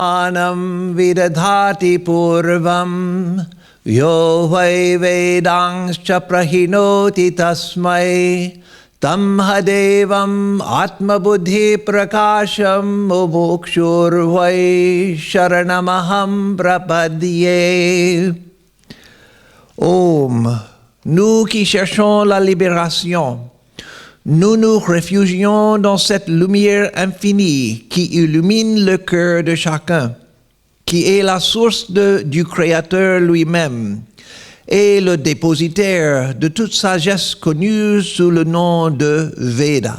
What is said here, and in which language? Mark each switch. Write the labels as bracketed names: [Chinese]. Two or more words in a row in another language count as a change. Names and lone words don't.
[Sanskrit] Anam vidadhati purvam yo vai vedangscha prahinoti tasmai tam hadevam atmabuddhi prakasham mumukshurvai sharanamaham prapadye. Om, [French] nous qui cherchons la libération, nous nous réfugions dans cette lumière infinie qui illumine le cœur de chacun, qui est la source du Créateur lui-même et le dépositaire de toute sagesse connue sous le nom de Veda.